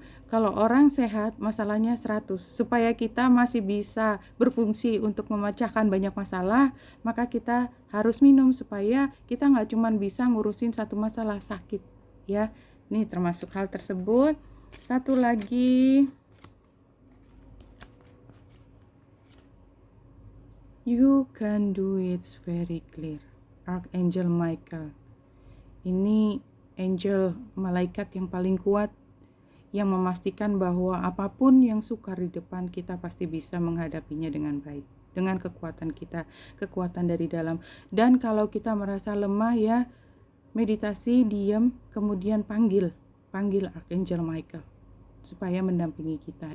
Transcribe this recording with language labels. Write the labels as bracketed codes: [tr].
[id] Kalau orang sehat masalahnya 100. Supaya kita masih bisa berfungsi untuk memecahkan banyak masalah, maka kita harus minum supaya kita nggak cuma bisa ngurusin satu masalah sakit ya. Ini termasuk hal tersebut. Satu lagi, [en] you can do it, very clear. Archangel Michael. [id] Ini angel malaikat yang paling kuat, yang memastikan bahwa apapun yang sukar di depan kita pasti bisa menghadapinya dengan baik, dengan kekuatan kita, kekuatan dari dalam. Dan kalau kita merasa lemah ya, meditasi, diam, kemudian panggil Archangel Michael supaya mendampingi kita.